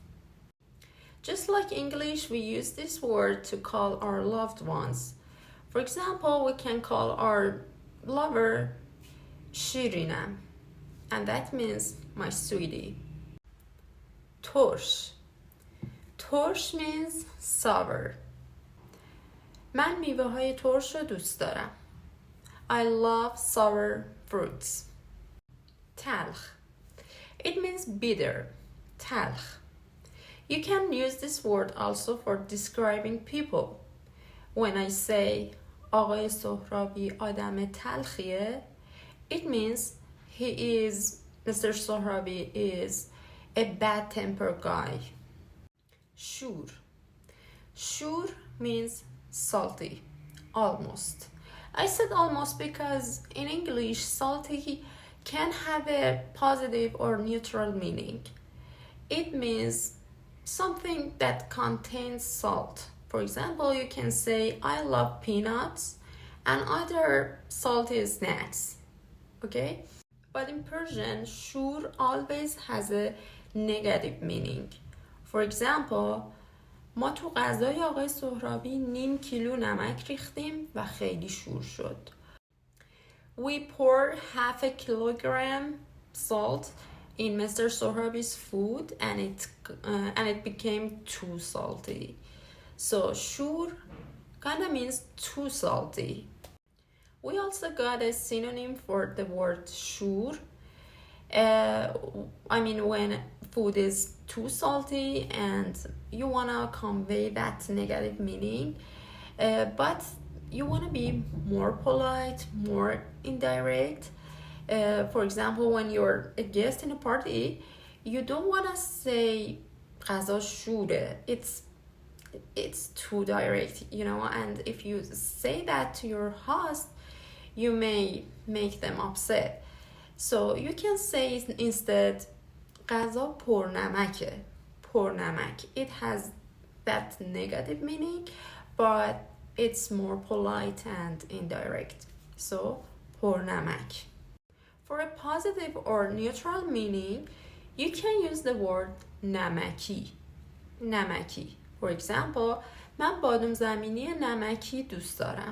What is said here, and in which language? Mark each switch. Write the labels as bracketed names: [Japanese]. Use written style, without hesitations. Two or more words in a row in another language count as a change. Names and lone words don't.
[English] Just like English, we use this word to call our loved ones. For example, we can call our lover Shirinam, and that means my sweetie. Torsh. Torsh means sour. [Persian] من میوه های ترش رو دوست دارم. [English] I love sour fruits. تلخ. It means bitter. [Persian] تلخ. [English] You can use this word also for describing people. When I say [Persian] آقای سهرابی آدم تلخیه, [English] it means Mr. Sohrabi is a bad-tempered guy. Shur. Shur means salty, almost. I said almost because in English, salty can have a positive or neutral meaning. It means something that contains salt. For example, you can say, I love peanuts and other salty snacks. Okay? But in Persian, shur always has a negative meaning. For example, [Persian] ما تو غذای آقای سهرابی نیم کیلو نمک ریختیم و خیلی شور شد. [English] We poured half a kilogram salt in Mr. Sohrabi's food and it became too salty. So shur kind of means too salty. We also got a synonym for the word shur. When food is too salty and you want to convey that negative meaning, but you want to be more polite, more indirect. For example, when you're a guest in a party, you don't want to say [Persian] غذا شوره. [English] It's too direct, and if you say that to your host, you may make them upset. So you can say instead [Persian] غذا پرنمکه. پرنمک. [English] It has that negative meaning, but it's more polite and indirect. So پرنمک. For a positive or neutral meaning, you can use the word نمکی. [Persian] نمکی. [English] For example, [Persian] من بادام زمینی نمکی دوست دارم.